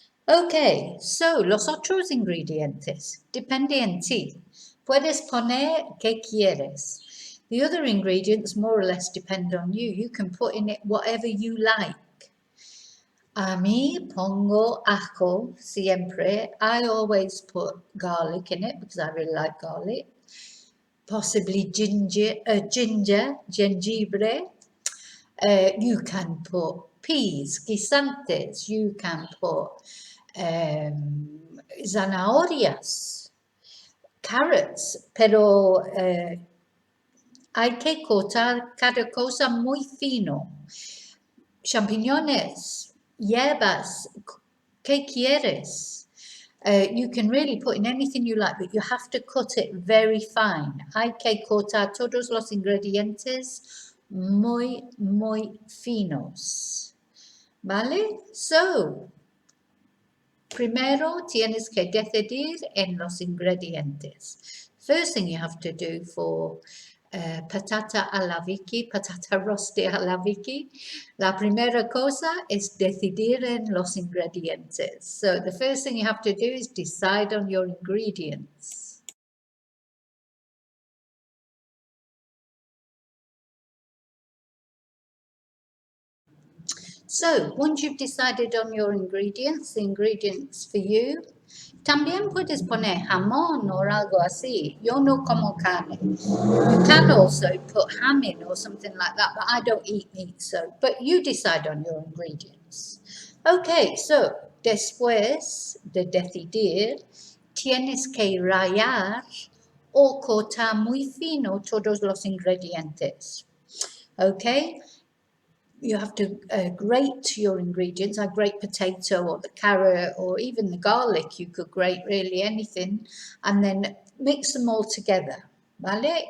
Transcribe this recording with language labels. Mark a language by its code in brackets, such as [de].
[es] Okay, so los otros ingredientes, depende en ti. Puedes poner qué quieres. [en] The other ingredients more or less depend on you. You can put in it whatever you like. [es] A mí pongo ajo siempre. [en] I always put garlic in it because I really like garlic. Possibly jengibre. You can put peas, guisantes. You can put [es] zanahorias, carrots, pero hay que cortar cada cosa muy fino. Champiñones, hierbas, ¿qué quieres? [en] You can really put in anything you like, but you have to cut it very fine. [es] Hay que cortar todos los ingredientes muy, muy finos. ¿Vale? So, primero tienes que decidir en los ingredientes. [en] First thing you have to do for [es] patata a la Vicki, patata rosti a la Vicki, la primera cosa es decidir en los ingredientes. [en] So the first thing you have to do is decide on your ingredients. So, once you've decided on your ingredients, the ingredients for you, [es] también puedes poner jamón or algo así. Yo no como carne. [en] You can also put ham in or something like that, but I don't eat meat, so, but you decide on your ingredients. [es] Okay, so, después de decidir, tienes que rallar o cortar muy fino todos los ingredientes. Okay? [en] You have to grate your ingredients. I grate potato or the carrot or even the garlic. You could grate really anything and then mix them all together, ¿vale?